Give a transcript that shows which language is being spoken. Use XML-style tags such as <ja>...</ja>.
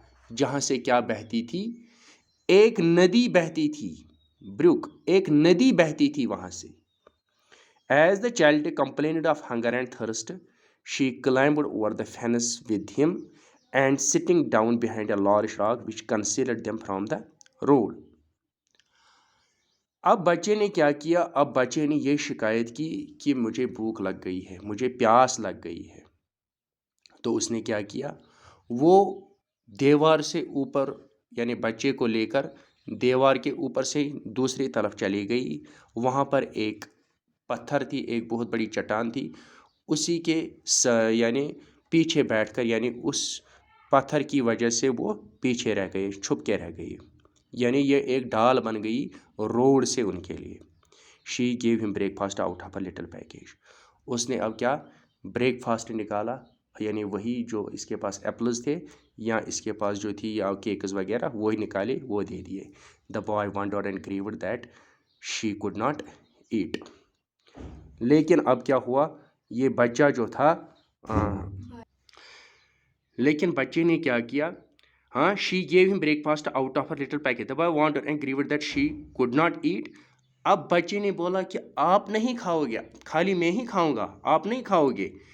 <ur>جہاں سے کیا بہتی تھی؟ ایک ندی بہتی تھی. brook ایک ندی بہتی تھی وہاں سے.</ur> <en>As the child complained of hunger and thirst, she climbed over the fence with him and sitting down behind a large rock which concealed them from the road.</en> <ur>اب بچے نے کیا کیا؟ اب بچے نے یہ شکایت کی کہ مجھے بھوک لگ گئی ہے، مجھے پیاس لگ گئی ہے. تو اس نے کیا کیا؟ وہ دیوار سے اوپر یعنی بچے کو لے کر دیوار کے اوپر سے دوسری طرف چلی گئی. وہاں پر ایک پتھر تھی، ایک بہت بڑی چٹان تھی، اسی کے یعنی پیچھے بیٹھ کر یعنی اس پتھر کی وجہ سے وہ پیچھے رہ گئے، چھپ کے رہ گئی. یعنی یہ ایک ڈال بن گئی روڈ سے ان کے لیے.</ur> <en>She gave him breakfast out of a little package.</en> <ur>اس نے اب کیا بریک فاسٹ نکالا، یعنی وہی جو اس کے پاس ایپلز تھے یا اس کے پاس جو تھی یا کیکز وغیرہ وہی نکالے، وہ دے دیے.</ur> <en>The boy wondered and grieved that she could not eat.</en> <ur>لیکن اب کیا ہوا؟ یہ بچہ جو تھا لیکن بچے نے کیا کیا؟ ہاں،</ur> <en>She give him breakfast out of her little packet. The boy wanted and grieved that she could not eat.</en> <ur>اب بچے نے بولا کہ آپ نہیں کھاؤ گے، خالی میں ہی کھاؤں گا، آپ نہیں کھاؤ گے.</ur>